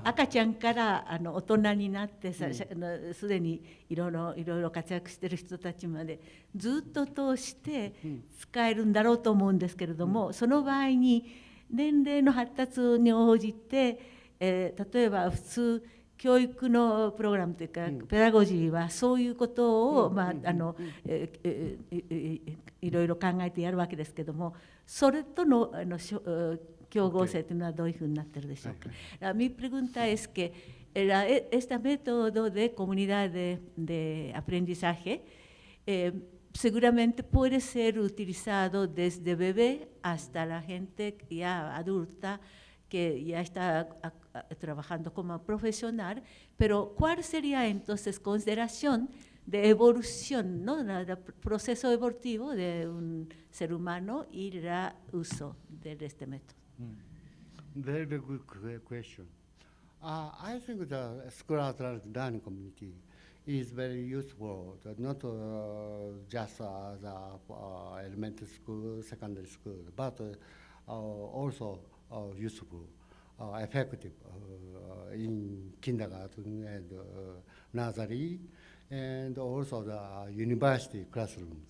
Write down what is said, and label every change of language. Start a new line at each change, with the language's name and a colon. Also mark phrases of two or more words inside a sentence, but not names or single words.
Japanese: 赤ちゃんから大人になってすでにいろいろ活躍している人たちまでずっと通して使えるんだろうと思うんですけれども、その場合に年齢の発達に応じて、例えば普通教育のプログラムというか、ペダゴジーはそういうことをいろいろ考えてやるわけですけども、それとの競合性というのはどういうふうになっているでしょうか。
Spanish: Mi pregunta es que este método de comunidad de aprendizaje seguramente puede ser utilizado desde bebé hasta la gente ya adulta que ya está trabajando como profesional, pero ¿cuál sería entonces consideración de evolución, ¿no? El proceso evolutivo de un ser humano y el uso de este método?
English: Very, very good question. I think the school learning community is very useful, not just the elementary school, secondary school, but also useful, effective in kindergarten and nursery, and also the university classrooms.